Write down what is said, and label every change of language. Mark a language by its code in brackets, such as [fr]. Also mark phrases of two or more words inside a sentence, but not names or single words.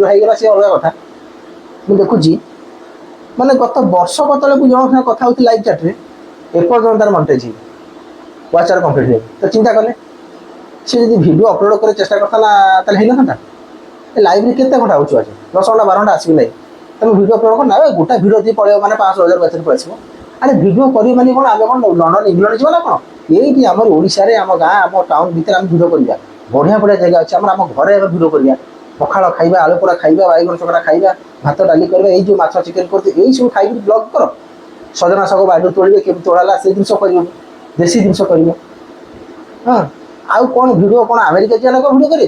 [or] ହେଇଗଲା ସେ ଅଲଗା କଥା ମୁଁ ଦେଖୁଛି ମାନେ ଗତ ବର୍ଷକ ତଳେ ମୁଁ ଜଣଙ୍କ ସାଙ୍ଗେ କଥା ହେଉଥିଲି [en] live chatରେ [or] ଏପର୍ଯ୍ୟନ୍ତ ତାର ମନିଟାଇଜ୍ ହେଇନି [en] watch hour complete [or] ହେଇନି ତ ଚିନ୍ତା କଲେ ସେ ଯଦି [en] video upload [or] କରି ଚେଷ୍ଟା କରିଥାନ୍ତା ତାହେଲେ ହେଇନଥାନ୍ତା ଲାଇଭ୍ରେ କେତେ ଘଣ୍ଟା ହେଉଛି ଅଛି 10 ଘଣ୍ଟା 12 ଘଣ୍ଟା ଆସିବି ନାହିଁ ତମେ [en] video upload [or] କର ନା ଗୋଟେ ଭିଡ଼ିଓ ଯଦି ପଳେଇବ ମାନେ 500,000 ପଇସାରେ ପଳେଇ ଆସିବ ଆରେ ଭିଡ଼ିଓ କରିବ ମାନେ କ'ଣ ଆମେ କ'ଣ ଲଣ୍ଡନ ଇଂଲଣ୍ଡ ଯିବା ନା କ'ଣ ଏଇଟି ଆମର ଓଡ଼ିଶାରେ ଆମ ଗାଁ ଆମ ଟାଉନ ଭିତରେ ଆମେ ଭିଡ଼ିଓ କରିବା ବଢ଼ିଆ ବଢ଼ିଆ ଜାଗା ଅଛି ଆମର ଆମ ଘରେ ଏବେ ଭିଡ଼ିଓ କରିବା ପଖାଳ ଖାଇବା ଆଳୁ ପୋଡ଼ା ଖାଇବା ବାଇଗଣ ଚକଟା ଖାଇବା ଭାତ ଡାଲି କରିବା ଏଇ ଯେଉଁ ମାଛ ଚିକେନ କରୁଛେ ଏଇ ସବୁ ଖାଇକି ବ୍ଲଗ୍ କର ସଜନା ଶାଗ ବାଡ଼ିରୁ ତୋଳିବେ, କେମିତି ତୋଳା ହେଲା ସେ ଜିନିଷ କରିବ, ଦେଶୀ ଜିନିଷ କରିବ। ହଁ, ଆଉ କ'ଣ ଭିଡ଼ିଓ କ'ଣ ଆମେରିକା ଯିବା ଲୋକ ଭିଡ଼ିଓ କରିବେ?